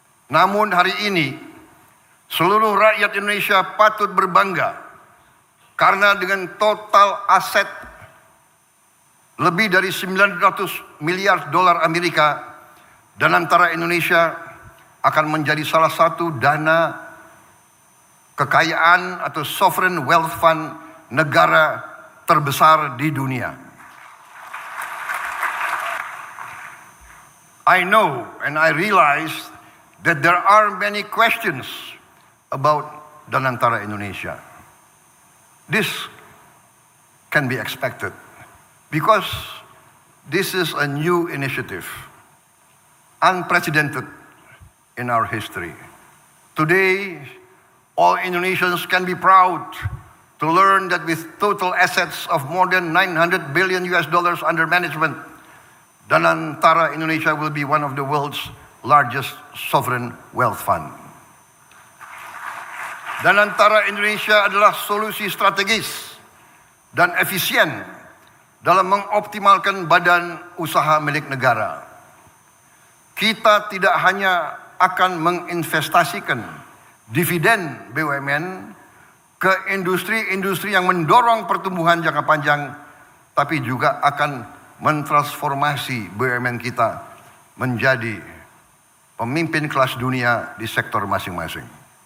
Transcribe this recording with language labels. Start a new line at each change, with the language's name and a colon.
Indonesian: Namun hari ini seluruh rakyat Indonesia patut berbangga karena dengan total aset lebih dari 900 miliar dolar Amerika, Danantara Indonesia akan menjadi salah satu dana kekayaan atau sovereign wealth fund negara terbesar di dunia.
English: I know and I realize that there are many questions about Danantara Indonesia. This can be expected because this is a new initiative, unprecedented in our history. Today, all Indonesians can be proud to learn that with total assets of more than 900 billion US dollars under management, Danantara Indonesia will be one of the world's largest sovereign wealth fund.
Indonesian: Danantara Indonesia adalah solusi strategis dan efisien dalam mengoptimalkan badan usaha milik negara. Kita tidak hanya akan menginvestasikan dividen BUMN ke industri-industri yang mendorong pertumbuhan jangka panjang, tapi juga akan mentransformasi BUMN kita menjadi pemimpin kelas dunia di sektor masing-masing.